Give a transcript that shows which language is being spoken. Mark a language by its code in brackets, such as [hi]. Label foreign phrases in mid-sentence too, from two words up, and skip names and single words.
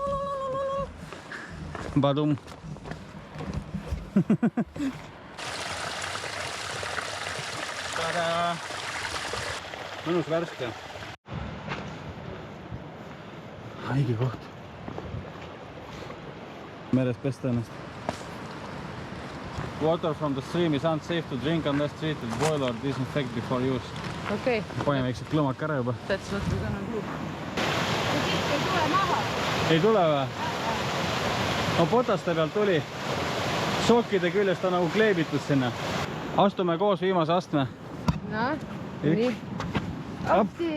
[et] Badum. Tada! Mõnus värske. Haige koht. Meres pesta ennast. [en] Water from the stream is unsafe to drink unless treated, boil or disinfect before use. [et] Okei. Paneme väiksed klõmaka ära juba. [en] That's what we're gonna do. [et] Ei tule maha. Ei tule või? No potaste pealt tuli. Sokkide küljest on nagu kleebitud sinna. Astume koos viimase astme. No, nii. Apsi!